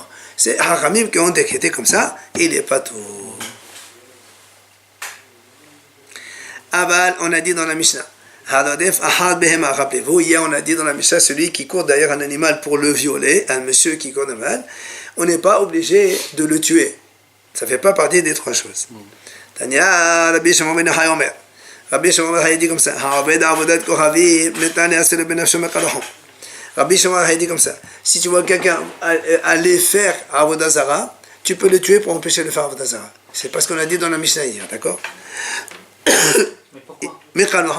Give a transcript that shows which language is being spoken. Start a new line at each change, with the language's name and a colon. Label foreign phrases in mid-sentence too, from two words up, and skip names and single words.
French: C'est Haramim qui ont décrété comme ça, il n'est pas tout. Aval, on a dit dans la Mishnah. Rappelez-vous, hier on a dit dans la Mishnah, celui qui court derrière un animal pour le violer, un monsieur qui court derrière un animal, on n'est pas obligé de le tuer. Ça ne fait pas partie des trois choses.
Hebrew: תניא, רבי שמעון בן יוחאי אומר.
French: Rabbi Shimon ben Yochai dit comme ça. Rabbi Shimon ben Yochai dit comme ça. Si tu vois quelqu'un aller faire
Hebrew: עבודה זרה,
French: tu peux le tuer pour empêcher de faire
Hebrew: עבודה זרה.
French: C'est pas ce qu'on a dit dans la Mishnah hier, d'accord? Mais pourquoi?